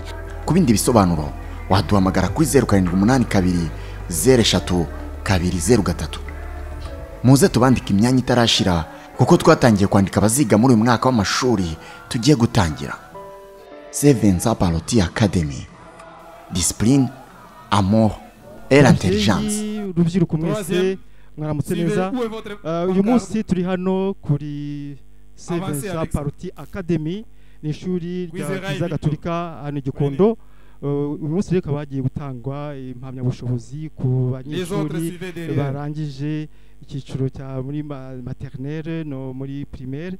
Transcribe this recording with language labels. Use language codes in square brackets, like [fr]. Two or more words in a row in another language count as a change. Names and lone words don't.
[rw] Ku bindi bisobanuro waduhamagara kuri 0782 03 203. Muze tubandika imyanya itarashira, kuko twatangiye kwandika abaziga muri uyu mwaka w'amashuri tugiye gutangira. Saint Vincent Paroti Academy, [fr] discipline, amour et l'intelligence. [rw] Urubyiruko mwese mwaramutse neza. Uyu munsi turi hano kuri Saint Vincent Paroti Academy, ni ishuri rya gatolika hano Gikondo. Uyu munsi rero bagiye gutangwa impamyabushobozi ku banyeshuri barangije icyiciro cya muri maternelle no muri primaire.